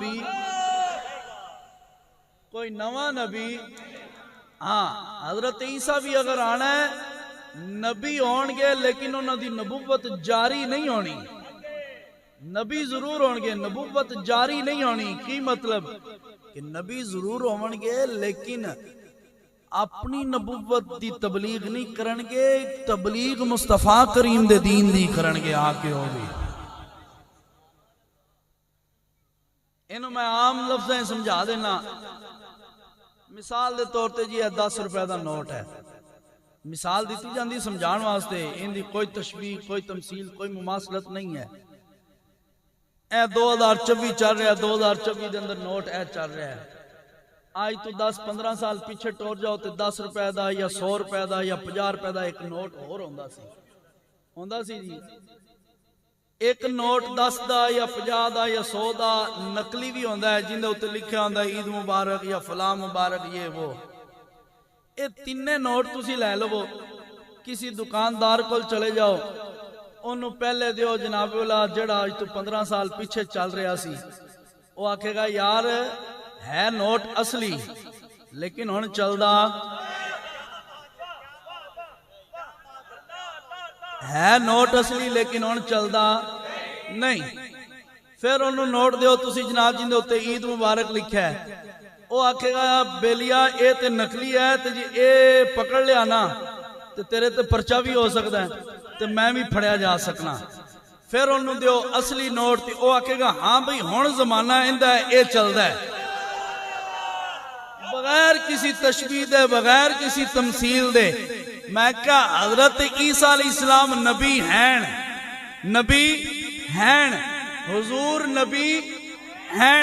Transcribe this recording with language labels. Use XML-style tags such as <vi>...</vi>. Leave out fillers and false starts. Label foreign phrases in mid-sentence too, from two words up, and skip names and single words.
<pa>نبی ہاں حضرت عیسیٰ بھی اگر آنا ہے نبی ہون گے لیکن انہوں دی نبوت جاری نہیں ہونی نبی ضرور ہون گے نبوت جاری نہیں ہونی کی مطلب کہ نبی ضرور ہون گے لیکن اپنی نبوت دی تبلیغ نہیں کرنگے تبلیغ مصطفیٰ کریم دے دین دی کرنگے آکے ہوگی انہوں میں عام لفظیں سمجھا دینا مثال دے طور تے جی 10 روپے دا نوٹ ہے مثال دیتی جاندی سمجھان واسطے ان دی کوئی تشبیہ کوئی تمثیل کوئی مماثلت نہیں ہے اے 2024 چل رہا ہے 2024 دے اندر نوٹ اے چل رہا ہے آج تو 10-15 سال پیچھے ٹور جاؤ تے 10 روپے دا یا 100 روپے دا یا 50 روپے دا ایک نوٹ اور ہوندا سی جی۔ ایک نوٹ 10 دا یا 50 دا یا 100 دا نقلی بھی ہوندا ہے، جن دے اوتے لکھیا ہوندا عید مبارک یا فلاں مبارک یہ وہ۔ اے تینے نوٹ تسی لے لو، کسی دکاندار کول چلے جاؤ، انہوں پہلے دیو جناب والا جڑا آج تو 15 سال پیچھے چل رہا سی، وہ آکھے گا یار ہے نوٹ اصلی لیکن ہن چلدا ہے نوٹ اصلی لیکن ہن چلدا نہیں۔ پھر انہوں نوٹ دیو تسی جناب جن دے اوتے عید مبارک لکھا ہے، وہ آکھے گا بیلیا اے تے نقلی ہے تے جی اے پکڑ لیا نا تے تیرے تے پرچہ بھی ہو سکتا ہے تے میں بھی پھڑیا جا سکنا۔ پھر انہوں دیو اصلی نوٹ تے وہ آکھے گا ہاں بھئی ہن زمانہ اندہ ہے اے چلدا ہے، بغیر کسی تشبیہ دے بغیر کسی تمثیل دے۔</pa> <ur>میں کہا حضرت عیسیٰ</ur> <ar>علیہ السلام</ar> <ur>نبی ہیں حضور نبی ہیں۔</ur>